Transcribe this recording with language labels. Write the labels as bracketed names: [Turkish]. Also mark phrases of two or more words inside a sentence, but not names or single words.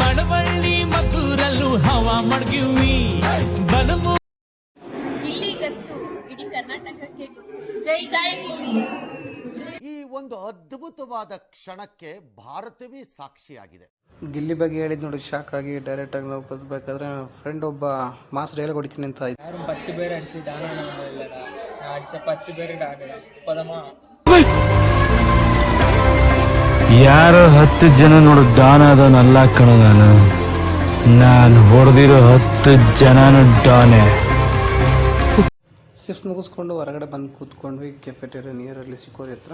[Kannada] ಗಿಲ್ಲಿ ಗೊತ್ತು, ಇಡೀ ಕರ್ನಾಟಕಕ್ಕೆ ಗೊತ್ತು. ಜೈ ಜೈ ಗಿಲ್ಲಿ. ಈ ಒಂದು ಅದ್ಭುತವಾದ ಕ್ಷಣಕ್ಕೆ ಭಾರತವೇ ಸಾಕ್ಷಿಯಾಗಿದೆ. ಗಿಲ್ಲಿ ಬಗ್ಗೆ ಹೇಳಿದ್ ನೋಡಿ ಶಾಕ್ ಆಗಿ ಡೈರೆಕ್ಟಾಗಿ ನಾವು ಬದಬೇಕಾದ್ರೆ ಫ್ರೆಂಡ್ ಒಬ್ಬ [English] mass dialogue [Kannada] ಹೊಡಿತೀನಿ ಅಂತ ಆಯ್ತು. ಯಾರು 10 [Tamil] பேர் அடிச்சு டானான இல்லடா, நான் அடிச்ச 10 பேர் டானடா [Kannada] ಪದಮಾ. ಯಾರೋ 10 ಜನ ನೋಡು ಡಾನ್ ಅದನ್ನಲ್ಲ ಕಣೋ, ನಾನು ಹೊಡೆದಿರೋ 10 ಜನನು ಡಾನೆ. ಶಿಫ್ಟ್ ಮುಗಿಸ್ಕೊಂಡು ಹೊರಗಡೆ ಬಂದು ಕೂತ್ಕೊಂಡ್ವಿ ಕೆಫೆಟೇರಿಯಾ ನಿಯರಲ್ಲಿ ಸಿಕ್ಕೋರಿ ಹತ್ರ.